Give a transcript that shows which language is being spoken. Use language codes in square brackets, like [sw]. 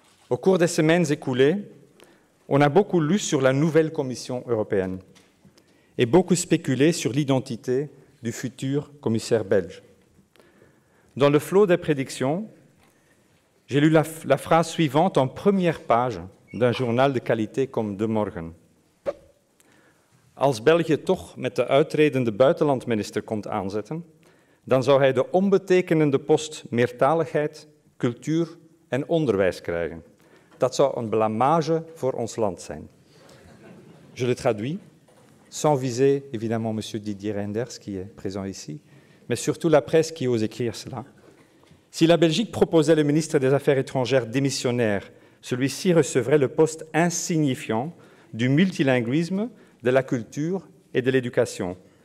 [fr] Au cours des semaines écoulées, on a beaucoup lu sur la nouvelle Commission européenne et beaucoup spéculé sur l'identité du futur commissaire belge. Dans le flot des prédictions, j'ai lu la phrase suivante en première page d'un journal de qualité comme De Morgen. [nl] Als België toch met de uitredende buitenlandminister komt aanzetten, dan zou hij de onbetekenende post meertaligheid, cultuur en onderwijs krijgen. Dat zou een blamage voor ons land zijn. [fr] Je le traduis, sans viser évidemment M. Didier Reynders qui est présent ici, mais surtout la presse qui ose écrire cela. Si la Belgique proposait le ministre des Affaires étrangères démissionnaire, celui-ci recevrait le poste insignifiant du multilinguisme, de la culture et de l'éducation.